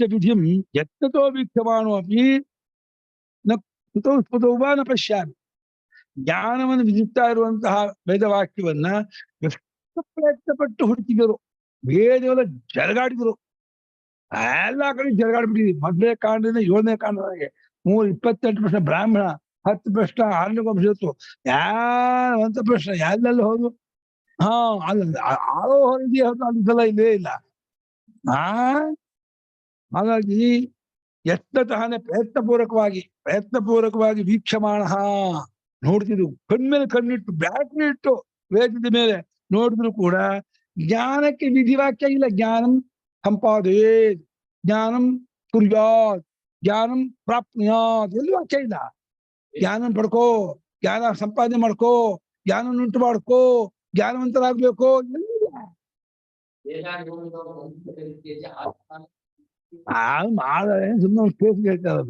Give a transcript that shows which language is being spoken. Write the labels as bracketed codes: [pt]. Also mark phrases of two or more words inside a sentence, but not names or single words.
[sa] ವಿಧಿಂ ಯತ್ನತೋ ವೀಕ್ಷಮಾಣೋ ಅಪಿ ನ ಕುತೋ ಸ್ಫುತೋ ವಾ ನ ಪಶ್ಯಾಮಿ. [kn] ಜ್ಞಾನವನ್ನು ವಿಧಿಸ್ತಾ ಇರುವಂತಹ ವೇದವಾಕ್ಯವನ್ನ ಎಷ್ಟು ಪ್ರಯತ್ನಪಟ್ಟು ಹುಡುಕಿದರು. ವೇದವೆಲ್ಲ ಜರಗಾಡಿದ್ರು. ಎಲ್ಲ ಕಡೆ ಜರಗಾಡ್ಬಿಟ್ಟಿದ್ವಿ. ಮೊದಲನೇ ಕಾಂಡದಿಂದ 7ನೇ ಕಾಂಡದವರೆಗೆ 28 ಪ್ರಶ್ನೆ ಬ್ರಾಹ್ಮಣ, 10 ಪ್ರಶ್ನೆ ಆರಣ್ಯಕೋಪನಿಷತ್ತು, ಅಂತ ಪ್ರಶ್ನೆ ಎಲ್ಲೆಲ್ಲ ಹೋದ್ರು. ಆಳೋ ಹೊರಗೆ ಅದೆಲ್ಲ ಇಲ್ಲೇ ಇಲ್ಲ. ಹಾಗಾಗಿ ಯತ್ನತಃ ಪ್ರಯತ್ನಪೂರ್ವಕವಾಗಿ ವೀಕ್ಷಮಾಣ ನೋಡ್ತಿದ್ರು. ಕಣ್ಮೇಲೆ ಕಣ್ಣಿಟ್ಟು ಬ್ಯಾಟ್ರಿ ಇಟ್ಟು ವೇದದ ಮೇಲೆ ನೋಡಿದ್ರು ಕೂಡ ಜ್ಞಾನಕ್ಕೆ ವಿಧಿವಾಕ್ಯ ಇಲ್ಲ. [sa] ಜ್ಞಾನಂ ಸಂಪಾದಯೇ, ಜ್ಞಾನಂ ಕುರ್ಯಾತ್, ಜ್ಞಾನಂ ಪ್ರಾಪ್ನುಯಾತ್ [kn] ಎಲ್ಲಿ ವಾಕ್ಯ ಇಲ್ಲ. ಜ್ಞಾನ ಪಡ್ಕೋ, ಜ್ಞಾನ ಸಂಪಾದನೆ ಮಾಡ್ಕೋ, ಜ್ಞಾನ ಉಂಟು ಮಾಡ್ಕೋ, ಜ್ಞಾನವಂತರಾಗ್ಬೇಕು ಎಲ್ಲಿಲ್ಲ. ಮಾಡಿದ್ರೆ ಸುಮ್ಮನೆ ಕೇಸ್ ಹೇಳ್ತಾ ಇರೋದು.